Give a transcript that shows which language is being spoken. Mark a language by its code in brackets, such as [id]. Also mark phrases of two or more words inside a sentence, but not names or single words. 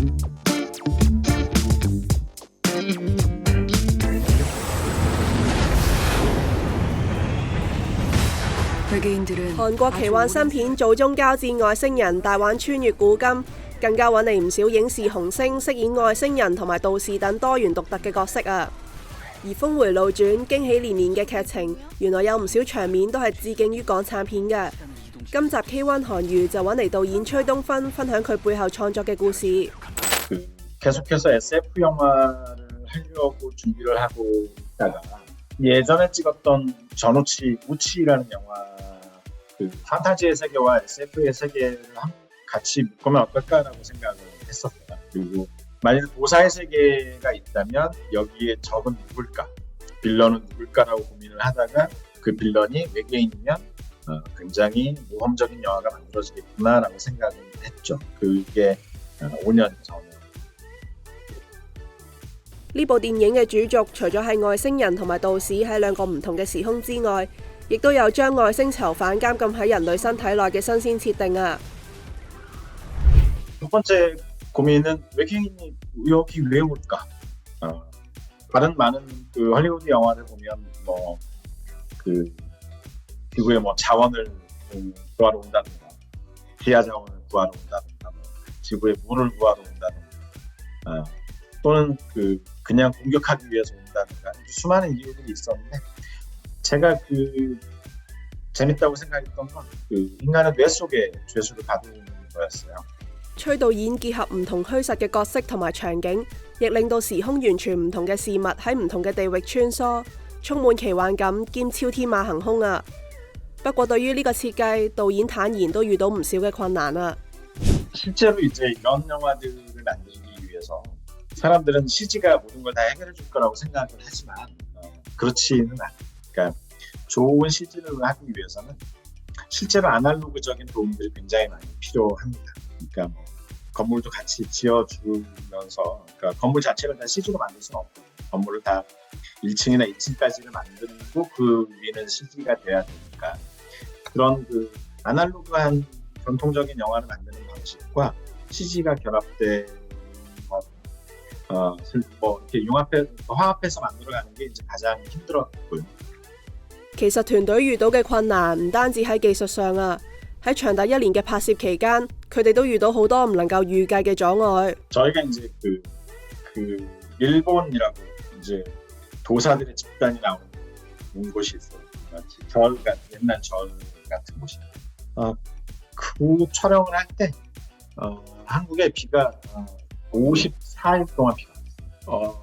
[yue] 韓國奇幻新片《祖宗交戰外星人》大玩穿越古今，更加揾嚟唔少影視紅星飾演外星人同埋道士等多元獨特嘅角色啊！而峰迴路轉、驚喜連連嘅劇情，原來有唔少場面都係致敬於港產片嘅。今集 K1 韓娛就揾嚟導演崔東勳分享佢背後創作嘅故事。 [ko] 계속해서 SF 영화를 하려고 준비를 하고 있다가 예전에 찍었던 전우치 우치라는 영화 그 판타지의 세계와 SF의 세계를 같이 묶으면 어떨까라고 생각을 했었어요. 그리고 만일 도사의 세계가 있다면 여기에 적은 누굴까, 빌런은 누굴까라고 고민을 하다가 그 빌런이 외계인이면 굉장히 모험적인 영화가 만들어지겠구나라고 생각을 했죠. 그게 5년 전에. [yue] 呢部電影嘅主軸除咗係外星人同埋道士喺兩個唔同嘅時空之外，亦都有將外星囚犯監禁喺人類身體內嘅新鮮設定啊。 [ko] 첫 번째 고민은 외계인이 여기 왜 올까? 다른 많은 그 할리우드 영화를 보면 뭐 그 지구에 뭐 자원을 구하러 온다든가, 기아 자원을 구하러 온다든가, 뭐 지구에 물을 구하러 온다든가, 또는 그냥 공격하기 위해서 온다든가 수많은 이유들이 있었는데 제가 재밌다고 생각했던 건 인간의 뇌 속에 죄수를 가두는 거였어요. [yue] 崔導演結合唔同虛實嘅角色同埋場景，亦令到時空完全唔同嘅事物喺唔同嘅地域穿梭，充滿奇幻感兼超天馬行空啊！不過對於呢個設計，導演坦言都遇到唔少嘅困難啊。 [ko] 실제로 이제 이런 영화들을 만들기 위해서 사람들은 CG가 모든 걸 다 해결해 줄 거라고 생각을 하지만 그렇지는 않아요. 그러니까 좋은 CG를 하기 위해서는 실제로 아날로그적인 도움들이 굉장히 많이 필요합니다. 그러니까 뭐 건물도 같이 지어주면서 그러니까 건물 자체를 다 CG로 만들 수는 없고 건물을 다 1층이나 2층까지를 만들고 그 위는 CG가 돼야 되니까 그런 아날로그한 전통적인 영화를 만드는 방식과 CG가 결합된 뭐 이렇게 화합해서 만들어가는 게 이제 가장 힘들었고요. [yue] 其實團隊遇到嘅困難唔單止喺技術上啊，喺長達1年嘅拍攝期間，佢哋都遇到好多唔能夠預計嘅阻礙。 [ko] 저희가 이제 일본이라고 이제 도사들의 집단이 나오는 곳이 있어요. 옛날 절 같은 곳이. 그 촬영을 할 때 한국에 비가 54일 동안 비가 왔어요.